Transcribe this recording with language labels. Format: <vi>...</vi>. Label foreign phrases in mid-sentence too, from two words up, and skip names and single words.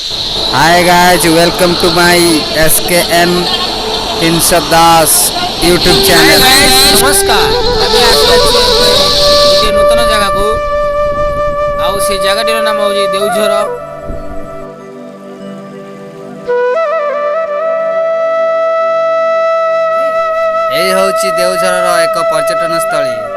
<en>Hi guys, welcome to my SKN Tinsadas YouTube हाय channel.</en> <or>गाइस ନମସ୍କାର ଆମେ ଆସିଛୁ ଗୋଟେ ନୂତନ ଜାଗାକୁ ଆଉ ସେ ଜାଗାଟିର ନାମ ହେଉଛି ଦେଉଝର। এই হଉଛି ଦେଉଝରର ଏକ ପର୍ଯ୍ୟଟନ ସ୍ଥଳୀ।</or>